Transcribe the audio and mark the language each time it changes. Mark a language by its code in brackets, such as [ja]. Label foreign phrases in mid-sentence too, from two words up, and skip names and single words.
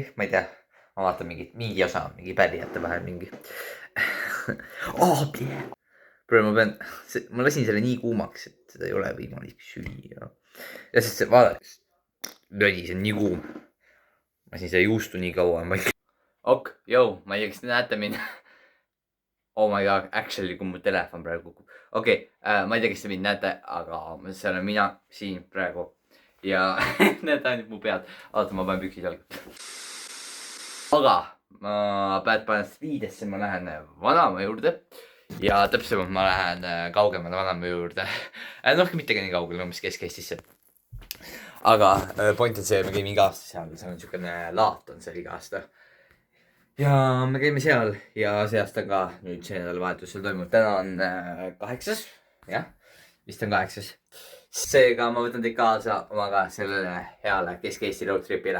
[et] Ma ei tea, ma vaatan mingi osa, mingi pärijate vahel mingi. Ma lasin selle nii kuumaks, et seda ei ole võimalik süüa. Ja sest see vaadaks, lödi, see on nii kuum. Ma lasin selle juustu nii kaua. Ma ei tea, kas te näete mind. [en] Oh my god, actually, [et] kui mu telefon praegu kukub. Ma ei tea, kas te mind näete, aga see olen mina siin praegu. Ja näete ainult mu pead. Oota, ma panen püksid jalga. Aga ma panen viidesse, ma lähen vanaema juurde. ja täpsemalt ma lähen kaugemale vanaema juurde. Noh, mitte ka nii kaugele, umbes Kesk-Eestisse. Aga point on see, me käime iga aasta seal, see on niisugune laat on seal iga aasta. Ja me käime seal ja see aasta ka nüüd see nädalavahetusel toimub. Täna on 8. Jah, vist on 8. Seega ma võtan teid kaasa omaga sellele heale Kesk-Eesti [en] road tripile.